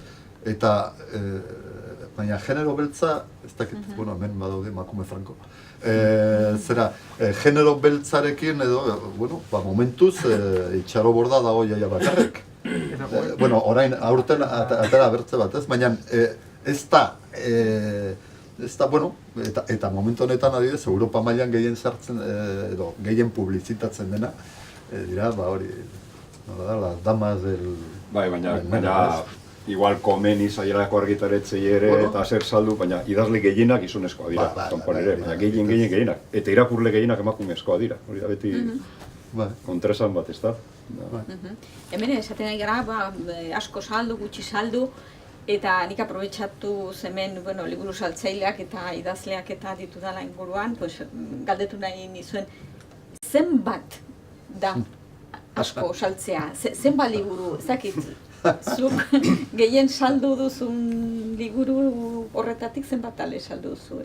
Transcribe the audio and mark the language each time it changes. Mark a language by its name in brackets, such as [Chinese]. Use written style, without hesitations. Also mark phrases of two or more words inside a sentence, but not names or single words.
[Basque] Eta, baina genero beltza, ez dakit, hemen badaude emakume franko, zera, genero beltzarekin edo, momentuz, Itxaro Borda dago jaia bakarrek. bueno, orain aurten atera bertze bat, ez? Baina ez da, bueno, eta momentu honetan adibidez, Europa mailan gehien sartzen, edo gehien publizitatzen dena, dira, hori, nola da, [Spanish] las damas del... [Basque] Bai, baina igual komeni zaielako argitaretzei ere eta zer saldu, baina idazle gehienak gizonezkoa dira, kanpoan ere, baina gehienak. Eta irakurle gehienak emakumezkoa dira, hori da beti kontraesan bat, ez da? Hemen esaten ari gara, asko saldu, gutxi saldu, eta nik aprobetxatu hemen, liburu saltzaileak eta idazleak eta ditudala inguruan, galdetu nahi nizuen, zenbat da asko saltzea, zenbat liburu, ezakit, zuk gehien saldu duzun liburu horretatik zenbat ale saldu duzu?